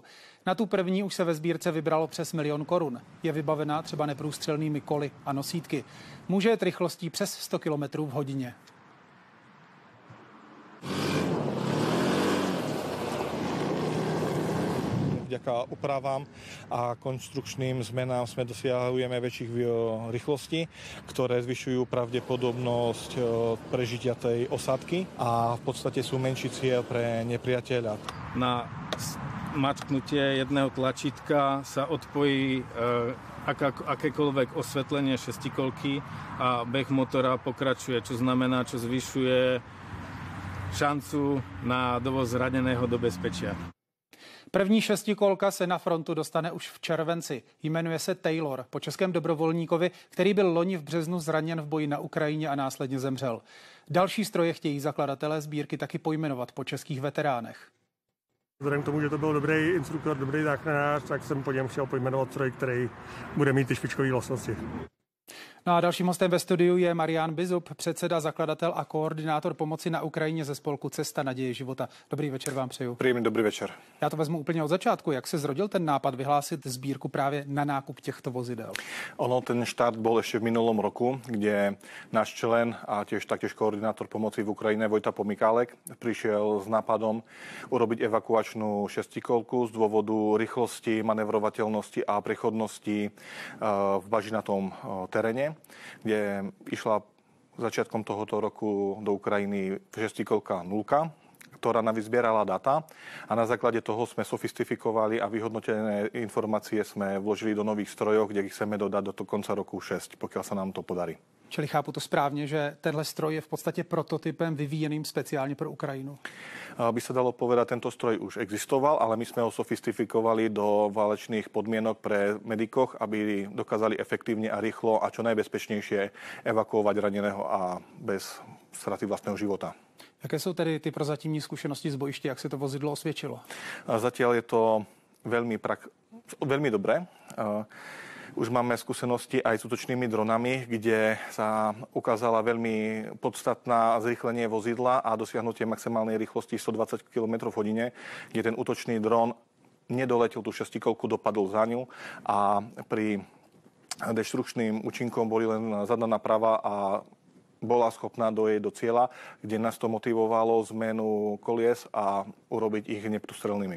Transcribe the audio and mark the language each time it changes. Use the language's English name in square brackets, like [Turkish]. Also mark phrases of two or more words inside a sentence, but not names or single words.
[Czech] Na tu první už se ve sbírce vybralo přes 1 000 000 korun. Je vybavená třeba neprůstřelnými koly a nosítky. Může jet rychlostí přes 100 km v hodině. [Slovak] Vďaka úpravám a konstrukčným zmenám sme dosiahujeme väčších rýchlostí, ktoré zvyšujú pravdepodobnosť prežitia tej osádky a v podstate sú menší cieľ pre nepriateľa. Na mačknutie jedného tlačítka sa odpojí akékoľvek osvetlenie šestikolky a beh motora pokračuje, čo znamená, čo zvyšuje šancu na dovoz zraneného do bezpečia. [Czech] První šestikolka se na frontu dostane už v červenci. Jmenuje se Taylor, po českém dobrovolníkovi, který byl loni v březnu zraněn v boji na Ukrajině a následně zemřel. Další stroje chtějí zakladatelé sbírky taky pojmenovat po českých veteránech. Vzhledem k tomu, že to byl dobrý instruktor, dobrý záchranář, tak jsem po něm chtěl pojmenovat stroj, který bude mít ty špičkové vlastnosti. No a dalším hostem ve studiu je Marián Bizub, předseda, zakladatel a koordinátor pomoci na Ukrajině ze spolku Cesta naděje života. Dobrý večer vám přeju. [Slovak] Príjemný dobrý večer. [Czech] Já to vezmu úplně od začátku. Jak se zrodil ten nápad vyhlásit sbírku právě na nákup těchto vozidel? [Slovak] Ten štart bol ešte v minulom roku, kde náš člen a taktiež koordinátor pomoci v Ukrajine Vojta Pomykálek prišiel s nápadom urobiť evakuačnú šestikolku z dôvodu rýchlosti, manevrovateľnosti a prechodnosti v bažinatom teréne, kde išla začiatkom tohoto roku do Ukrajiny šestikolka 0, ktorá nám vyzbierala data a na základe toho sme sofistifikovali a vyhodnotené informácie sme vložili do nových strojov, kde ich chceme dodať do konca roku 6, pokiaľ sa nám to podarí. [Czech] Čili chápu to správně, že tenhle stroj je v podstatě prototypem vyvíjeným speciálně pro Ukrajinu? [Slovak] By sa dalo povedať, tento stroj už existoval, ale my sme ho sofistifikovali do válečných podmienok pre medikoch, aby dokázali efektívne a rýchlo a čo najbezpečnejšie evakuovať raneného a bez straty vlastného života. [Czech] Jaké jsou tedy ty prozatímní zkušenosti z bojiště, jak se to vozidlo osvědčilo? [Slovak] Zatiaľ je to veľmi dobré. Už máme skúsenosti aj s útočnými dronami, kde sa ukázala veľmi podstatná zrýchlenie vozidla a dosiahnutie maximálnej rýchlosti 120 km v hodine, kde ten útočný dron nedoletel tú šestikolku, dopadol za ňu a pri deštrukčným účinkom boli len zadná naprava a bola schopná dojeť do cieľa, kde nás to motivovalo zmenu kolies a urobiť ich neprústrelnými.